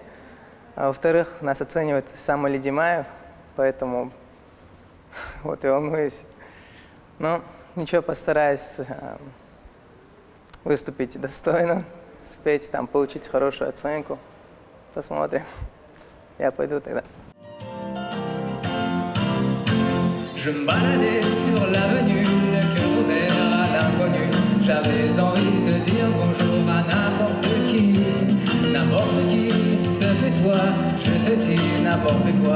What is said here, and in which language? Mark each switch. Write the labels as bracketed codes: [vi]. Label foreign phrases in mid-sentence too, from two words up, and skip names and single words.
[ru] А во-вторых, нас оценивает сам Али Димаев, поэтому вот и волнуюсь. Но ничего, постараюсь выступить достойно, спеть, там, получить хорошую оценку. Посмотрим. Я пойду тогда. [fr] Je me baladais sur l'avenue, le cœur ouvert à l'inconnu. J'avais envie de dire bonjour à n'importe qui. N'importe qui, ce fut toi, je te dis n'importe quoi.